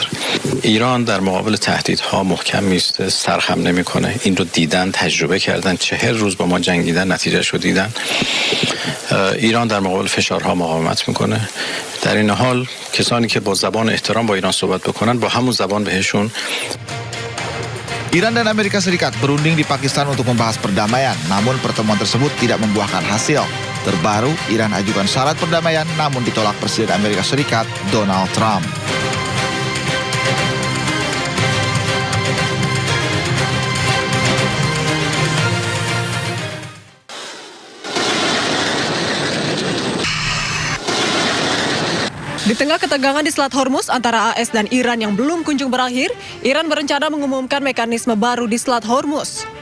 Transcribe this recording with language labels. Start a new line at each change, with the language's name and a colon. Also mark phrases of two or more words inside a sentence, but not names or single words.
Persian: ایران در مقابل تهدیدها محکم میسته، سرخم نمیکنه. این رو دیدن، تجربه کردن، 40 روز با ما جنگیدن، نتیجه‌شو دیدن. ایران در مقابل فشارها مقاومت میکنه. در این حال کسانی که با زبان احترام با ایران صحبت بکنن با همون زبان بهشون.
Indonesian: Iran dan Amerika Serikat berunding di Pakistan untuk membahas perdamaian, namun pertemuan tersebut tidak membuahkan hasil. Terbaru, Iran ajukan syarat perdamaian, namun ditolak Presiden Amerika Serikat Donald Trump. Di tengah ketegangan di Selat Hormuz antara AS dan Iran yang belum kunjung berakhir, Iran berencana mengumumkan mekanisme baru di Selat Hormuz.